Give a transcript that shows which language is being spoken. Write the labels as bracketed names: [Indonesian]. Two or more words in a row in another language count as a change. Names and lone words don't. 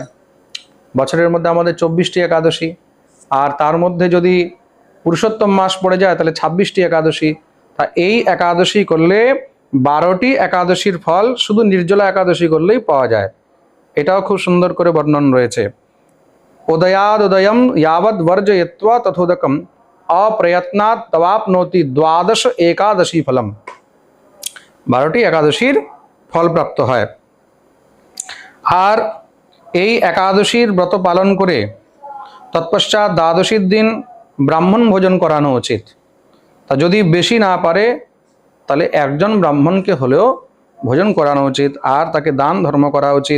[Bangla] বছরের মধ্যে আমাদের 24টি একাদশী, আর তার মধ্যে যদি পুরুষোত্তম মাস পড়ে যায় তাহলে 26টি একাদশী। তা এই একাদশী করলে 12টি একাদশীর ফল শুধু নির্জলা একাদশী করলেই পাওয়া যায়। এটাও খুব সুন্দর করে বর্ণন রয়েছে। [Sanskrit] উদয়াদ উদয়ম यावद वर्जयित्वा तथोदकम अप्रयत्नात् तवाप्नोति द्वादश एकादशी फलम। [Bangla] 12টি একাদশীর ফল প্রাপ্ত হয়। আর এই একাদশীর ব্রত পালন করে তৎপশ্চাৎ দ্বাদশীর দিন ব্রাহ্মণ ভোজন করানো উচিত। তা যদি বেশি না পারে তাহলে একজন ব্রাহ্মণকে হলেও ভোজন করানো উচিত, আর তাকে দান ধর্ম করা উচিত।